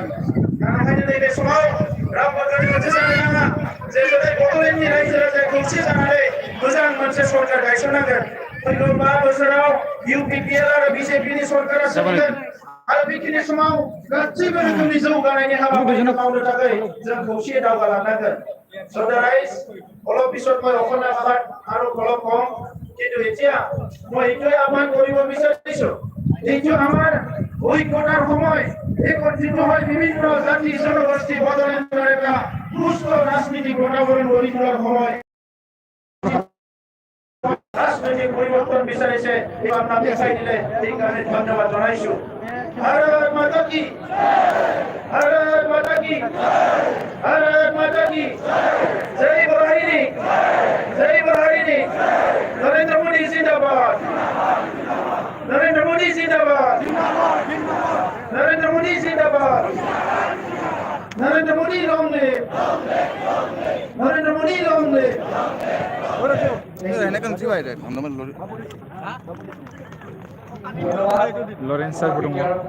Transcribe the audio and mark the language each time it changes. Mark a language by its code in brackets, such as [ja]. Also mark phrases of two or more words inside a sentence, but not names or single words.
[brx] दा ओंखायनो नैबे समाव रावबो गोनो गोथो जानो नाङा जे दिनै बड'लेण्डनि रायजो राजाया खौसे जानानै मोजां मोनसे सरकार गायसननांगोन। फैगौ 5 बोसोराव इउपिपिएल आरो बिजेपिनि सरकारा सोलिगोन आरो बेखिनि समाव गासैबो रोखोमनि जौगानायनि हाबाफारिखौ मावनो थाखाय जों खौसे दावगालांनांगोन। [en] So the rise, all of [as] পিছত মই অসমীয়া ভাষাত আৰু অলপ কম, কিন্তু এতিয়া মই এইটোৱে আহ্বান কৰিব বিচাৰিছো এইটো আমাৰ ঐক্যতাৰ সময়, একত্ৰিত হৈ বিভিন্ন জাতি জনগোষ্ঠী বদলেণ্ডৰ এটা সুস্থ ৰাজনীতিক বাতাবৰণ গঢ়ি তোলাৰ সময়। ৰাজনৈতিক পৰিৱৰ্তন বিচাৰিছে এই ভাৱনা দেখাই দিলে সেইকাৰণে ধন্যবাদ জনাইছো। [hi] भारत माता की भारत माता की भारत माता की जय बहारिनी नरेंद्र मोदी जिंदाबाद नरेंद्र मोदी जिंदाबाद नरेंद्र मोदी जिंदाबाद नरेंद्र मोदी [en] long live [hi] नरेंद्र मोदी [en] long live [brx] लरेन्स सारबो दङ।